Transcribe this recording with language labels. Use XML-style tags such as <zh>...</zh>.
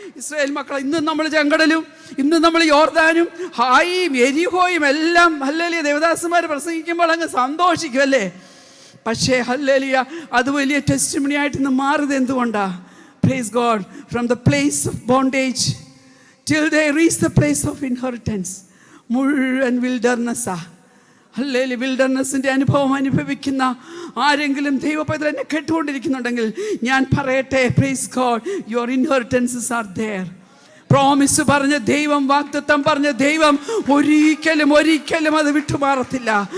<ml>Israel മക്കളെ, ഇന്ന് നമ്മൾ ചെങ്കടലും ഇന്ന് നമ്മൾ യോർദാനും ഹായും എരിഹോയും എല്ലാം ഹല്ലേലൂയ ദേവദാസന്മാർ പ്രസംഗിക്കുമ്പോൾ അങ്ങ് സന്തോഷിക്കും അല്ലേ? പക്ഷേ ഹല്ലേലൂയ അത് വലിയ ടെസ്റ്റിമണി ആയിട്ട് ഇന്ന് മാറുന്നത് എന്തുകൊണ്ടാ?</ml> <en>Praise God. From the place of bondage till they reach the place of inheritance.</en> <ml>മുഴുവൻ വിൽഡർനെസ്സാ. ഹല്ലേലൂയ. വിൽഡർനെസ്സിൻ്റെ അനുഭവം അനുഭവിക്കുന്ന ആരെങ്കിലും ദൈവപൈതൽ എന്നെ കേട്ടുകൊണ്ടിരിക്കുന്നുണ്ടെങ്കിൽ ഞാൻ പറയട്ടെ,</ml> <en>Praise God, your inheritances are there.</en> <ml>Promise പറഞ്ഞ ദൈവം, വാഗ്ദത്തം പറഞ്ഞ ദൈവം ഒരിക്കലും അത് വിട്ടുമാറത്തില്ല.</ml>